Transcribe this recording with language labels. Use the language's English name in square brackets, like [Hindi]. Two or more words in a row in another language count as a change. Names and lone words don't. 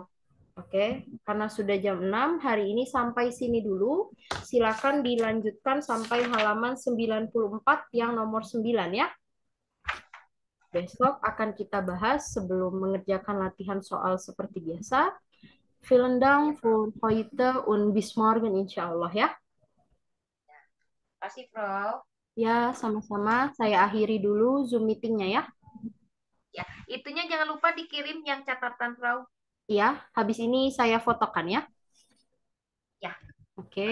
[German] Frau. [Indonesian] Oke, karena sudah jam 6, hari ini sampai sini dulu. Silakan dilanjutkan sampai halaman 94 yang nomor 9 ya. Besok akan kita bahas sebelum mengerjakan latihan soal seperti biasa. [German] Vielen Dank für heute und [Indonesian] bis morgen insya Allah ya. Kasih, Frau. Ya, sama-sama. Saya akhiri dulu Zoom meetingnya ya. Ya, itunya jangan lupa dikirim yang catatan, Frau. Iya, habis ini saya fotokan ya. Ya. Oke,